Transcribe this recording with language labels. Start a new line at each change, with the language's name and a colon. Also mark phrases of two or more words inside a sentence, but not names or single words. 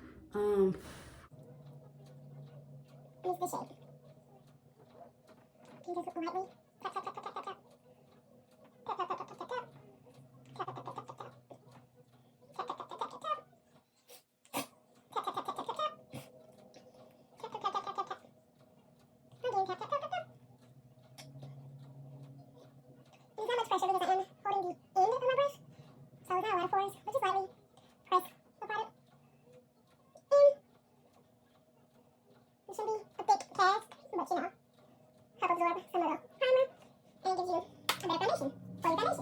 English: Use the shade. Can you just lightly tap, tap, tap, tap, tap, tap, tap. Tap, tap, tap, tap, tap, tap. Tap, tap, tap, tap, tap, tap. Tap, tap, tap, tap, tap, tap. Tap, tap, tap, tap, tap, tap. Tap, tap, tap, tap, tap. Tap, tap, tap, tap, tap. Tap, tap, tap, tap, tap. Again, tap, tap, tap, tap, tap. Use not much pressure because I am holding the end of my brush, so not a lot of force, but just lightly press the product in. It shouldn't be a thick cast, but you know, help absorb some of the primer and gives you a better foundation for your foundation.